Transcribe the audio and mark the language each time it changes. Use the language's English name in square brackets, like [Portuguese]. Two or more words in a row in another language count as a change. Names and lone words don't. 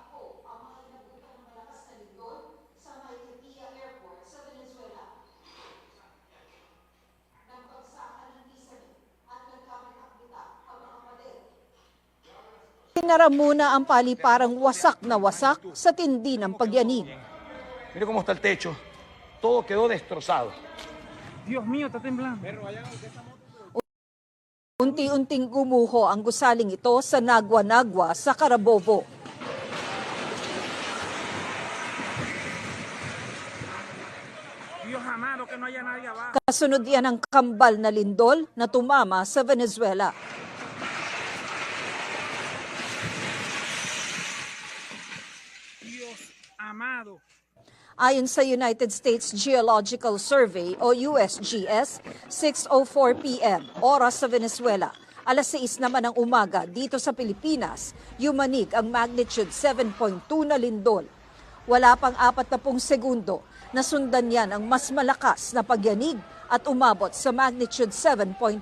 [Filipino] Tinara muna ang paliparang wasak na wasak sa tindi ng pagyanig. [Spanish] Mire cómo está el techo. Todo quedó destrozado. Dios mío, está temblando. [Filipino] Unti-unting gumuho ang gusaling ito sa Nagua-Nagua sa Carabobo. [Spanish] Dios amado, que no haya nadie abajo. [Filipino] Kasunod yan ang kambal na lindol na tumama sa Venezuela. [Spanish] Dios amado. [Filipino] Ayon sa United States Geological Survey o USGS, 6:04 p.m. oras sa Venezuela. Alas 6 naman ng umaga dito sa Pilipinas, yumanig ang magnitude 7.2 na lindol. Wala pang 40 segundo, nasundan yan ang mas malakas na pagyanig at umabot sa magnitude 7.5.